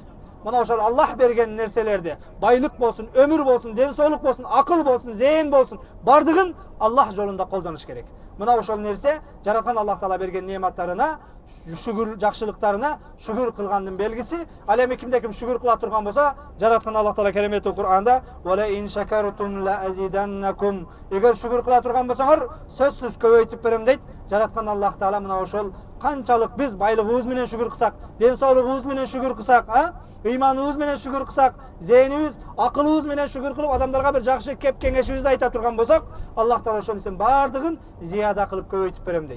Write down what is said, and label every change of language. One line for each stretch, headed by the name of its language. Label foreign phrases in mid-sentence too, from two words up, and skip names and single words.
Kyrgyz: Мына ошол Аллах берген нерселерди, байлык болсун, өмүр болсун, ден соолук болсун, акыл болсун, зейин болсун, бардыгын Аллах жолунда колдонуш керек. Мына ошол нерсе жараткан Аллах Таала берген нематтарына, шүгүр жакшылыктарына шүгүр кылгандын белгиси. Ал эми кимде ким шүгүр кыла турган болсо, жараткан Аллах Таала кереметтүү Кур'анда
Arabic: "ولئن شكرتم لأزيدنكم",
Kyrgyz: эгер шүгүр кыла турган болсоңор, сөзсүз көбөйтүп берем дейт. Жараткан Аллах Таала мына ошол канчалык биз байлыгыбыз менен шүгүр кылсак, ден соолугубуз менен шүгүр кылсак, ыйманыбыз менен шүгүр кылсак, зээнибиз, акылыбыз менен шүгүр кылып, адамдарга бир жакшы кеп кеңешибизди айта турган болсок, Аллах Таала ошонун бардыгын зияда кылып көбөйтүп берем дейт.